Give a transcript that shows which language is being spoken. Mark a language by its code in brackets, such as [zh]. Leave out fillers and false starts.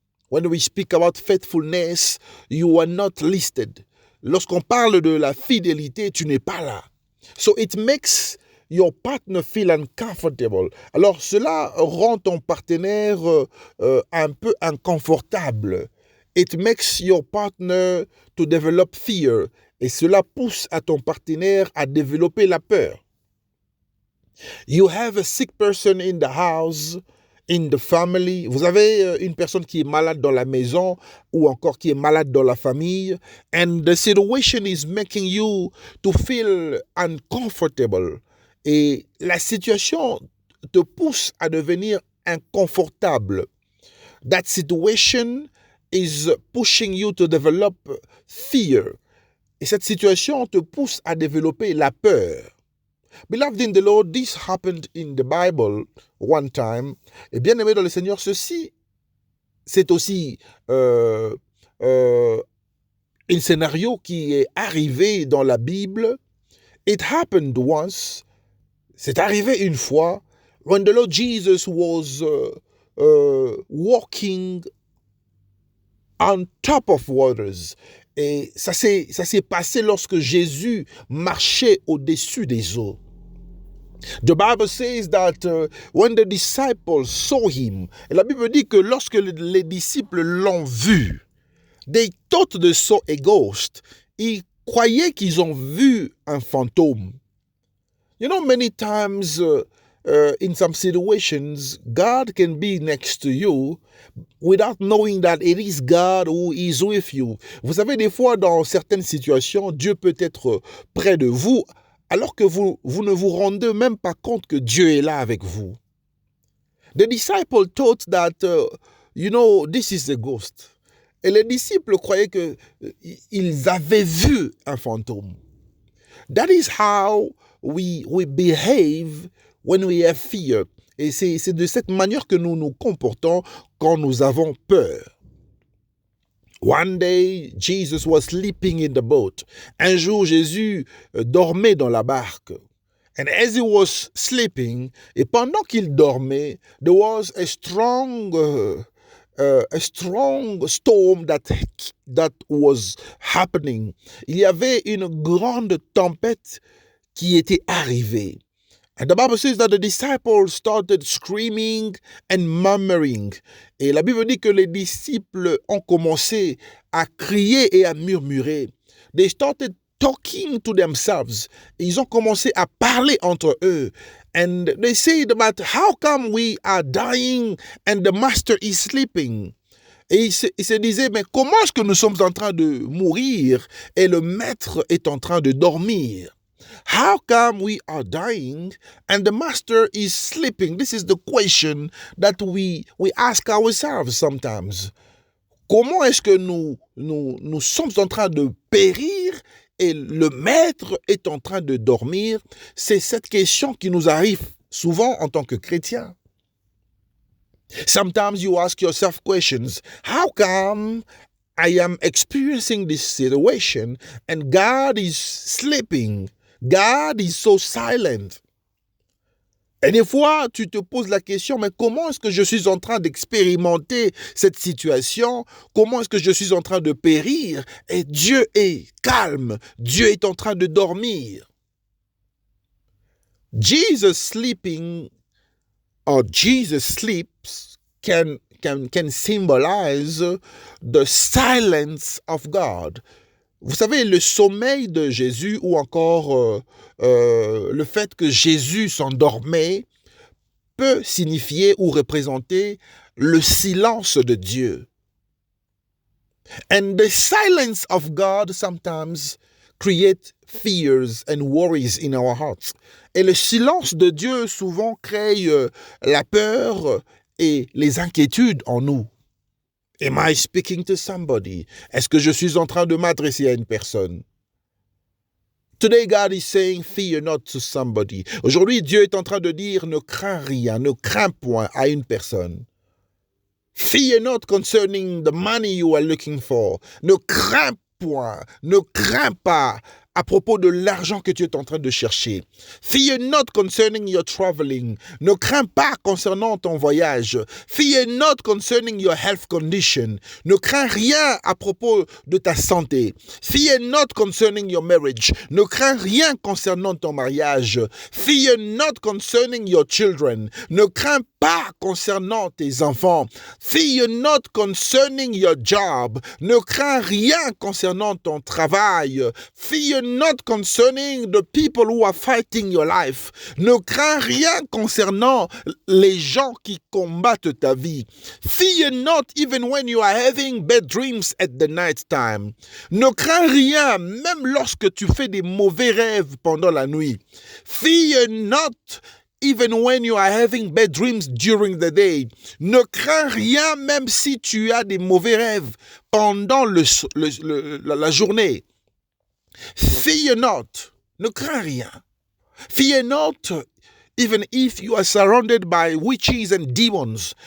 [en] When we speak about faithfulness, you are not listed. [fr] Lorsqu'on parle de la fidélité, tu n'es pas là. [en] So it makes your partner feel uncomfortable. [fr] Alors cela rend ton partenaire un peu inconfortable. [en] It makes your partner to develop fear. [fr] Et cela pousse à ton partenaire à développer la peur. [en] You have a sick person in the house, in the family. [fr] Vous avez une personne qui est malade dans la maison ou encore qui est malade dans la famille. [en] And the situation is making you to feel uncomfortable. [fr] Et la situation te pousse à devenir inconfortable. [en] That situation is pushing you to develop fear. [fr] Et cette situation te pousse à développer la peur. [en] Beloved in the Lord, this happened in the Bible one time. [fr] Et bien aimé dans le Seigneur, ceci, c'est aussi un scénario qui est arrivé dans la Bible. [en] It happened once. [fr] C'est arrivé une fois [en] when the Lord Jesus was walking on top of waters. [fr] Et ça s'est passé lorsque Jésus marchait au-dessus des eaux. [en] The Bible says that when the disciples saw him, [fr] et la Bible dit que lorsque les disciples l'ont vu, [en] they thought they saw a ghost. [fr] Ils croyaient qu'ils ont vu un fantôme. [en] You know, many times in some situations, God can be next to you without knowing that it is God who is with you. [fr] Vous savez, des fois, dans certaines situations, Dieu peut être près de vous alors que vous ne vous rendez même pas compte que Dieu est là avec vous. [en] The disciples thought that, this is a ghost. [fr] Et les disciples croyaient qu'ils avaient vu un fantôme. [en] That is how we behave when we have fear. [fr] Et c'est de cette manière que nous nous comportons quand nous avons peur. [en] One day, Jesus was sleeping in the boat. [fr] Un jour, Jésus dormait dans la barque. [en] And as he was sleeping, [fr] et pendant qu'il dormait, [en] there was a strong storm that was happening. [fr] Il y avait une grande tempête qui était arrivée. [en] And the Bible says that the disciples started screaming and murmuring. [fr] Et la Bible dit que les disciples ont commencé à crier et à murmurer. [en] They started talking to themselves. [fr] Ils ont commencé à parler entre eux. [en] And they said, but how come we are dying and the master is sleeping? [fr] Et ils se disaient, mais comment est-ce que nous sommes en train de mourir et le maître est en train de dormir? [en] How come we are dying and the master is sleeping? This is the question that we ask ourselves sometimes. [fr] Comment est-ce que nous sommes en train de périr et le maître est en train de dormir? C'est cette question qui nous arrive souvent en tant que chrétiens. [en] Sometimes you ask yourself questions. How come I am experiencing this situation and God is sleeping? God is so silent. [fr] Et des fois, tu te poses la question, mais comment est-ce que je suis en train d'expérimenter cette situation? Comment est-ce que je suis en train de périr? Et Dieu est calme. Dieu est en train de dormir. [en] Jesus sleeping or Jesus sleeps can symbolize the silence of God. [fr] Vous savez, le sommeil de Jésus ou encore le fait que Jésus s'endormait peut signifier ou représenter le silence de Dieu. [en] And the silence of God sometimes create fears and worries in our hearts. [fr] Et le silence de Dieu souvent crée la peur et les inquiétudes en nous. [en] Am I speaking to somebody? [fr] Est-ce que je suis en train de m'adresser à une personne? [en] Today God is saying, fear not to somebody. [fr] Aujourd'hui, Dieu est en train de dire, ne crains rien, ne crains point à une personne. [en] Fear not concerning the money you are looking for. [fr] Ne crains point, ne crains pas à propos de l'argent que tu es en train de chercher. [en] Fear not concerning your traveling. [fr] Ne crains pas concernant ton voyage. [en] Fear not concerning your health condition. [fr] Ne crains rien à propos de ta santé. [en] Fear not concerning your marriage. [fr] Ne crains rien concernant ton mariage. [en] Fear not concerning your children. [fr] Ne crains pas concernant tes enfants. [en] Fear not concerning your job. [fr] Ne crains rien concernant ton travail. [en] Fear not concerning the people who are fighting your life. [fr] Ne crains rien concernant les gens qui combattent ta vie. [en] Fear not even when you are having bad dreams at the night time. [fr] Ne crains rien même lorsque tu fais des mauvais rêves pendant la nuit. [en] Fear not even when you are having bad dreams during the day. [fr] Ne crains rien même si tu as des mauvais rêves pendant la journée. [en] Fear not. [fr] Ne crains rien. [en] Fear not even if you are surrounded by witches and demons.